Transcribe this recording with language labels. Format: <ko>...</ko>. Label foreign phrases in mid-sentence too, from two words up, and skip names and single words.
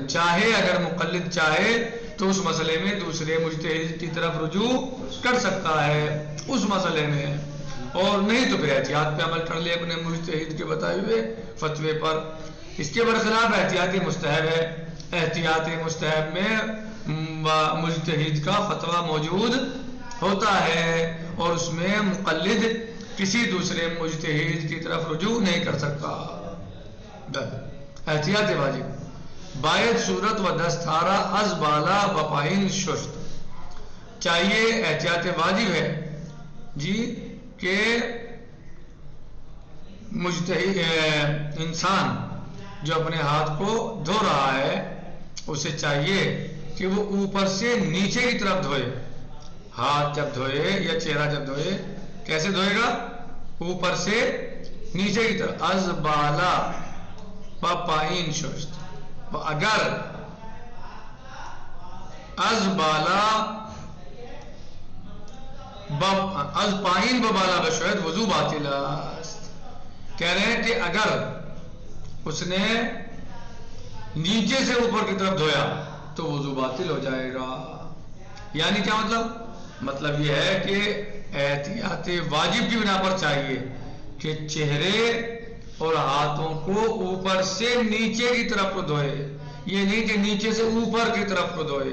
<ur>چاہے اگر مقلد چاہے تو اس مسئلے میں دوسرے مجتہد کی طرف رجوع کر سکتا ہے اس مسئلے میں، اور نہیں تو پھر احتیاط پہ عمل کر لے اپنے مجتہد کے بتائے ہوئے فتوے پر. اس کے برخلاف احتیاطی مستحب ہے. احتیاطی مستحب میں مجتہد کا فتویٰ موجود ہوتا ہے اور اس میں مقلد کسی دوسرے مجتہد کی طرف رجوع نہیں کر سکتا.</ur> <fa>احتیاط واجب باید صورت و دستارہ از بالا بپائن شست.</fa> <ur>چاہیے احتیاط واجب ہے جی کہ مجتہد انسان جو اپنے ہاتھ کو دھو رہا ہے اسے چاہیے کہ وہ اوپر سے نیچے کی طرف دھوئے. ہاتھ جب دھوئے یا چہرہ جب دھوئے کیسے دھوئے گا؟ اوپر سے نیچے کی طرف.</ur> <fa>از بالا بپائن شست. اگر از بالا از پائین ببالا بشوید وضو باطل است.</fa> <ur>کہہ رہے ہیں کہ اگر اس نے نیچے سے اوپر کی طرف دھویا تو وضو باطل ہو جائے گا. یعنی کیا مطلب؟ مطلب یہ ہے کہ احتیاط واجب کی بنا پر چاہیے کہ چہرے اور ہاتھوں کو اوپر سے نیچے کی طرف کو دھوئے، یہ نہیں کہ نیچے سے اوپر کی طرف کو دھوئے.</ur>